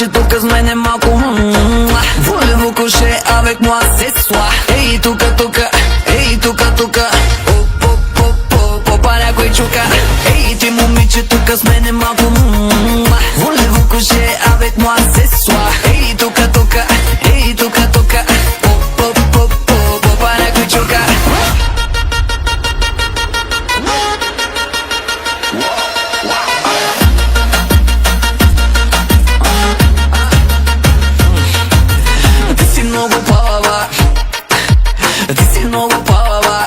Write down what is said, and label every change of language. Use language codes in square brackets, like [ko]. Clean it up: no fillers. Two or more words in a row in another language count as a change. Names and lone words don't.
[bg] тука с мене малко [fr] Voulez-vous coucher avec moi ce soir? [bg] Ей, тука, тука, ей, тука, тука Попа някой чука. Ей, ти момиче, тука с мене малко [fr] Voulez-vous coucher avec moi ce soir? [bg] Ей, тука, тука, ей, тука, тука Попа някой чука. Ти си много палава, ти си много палава.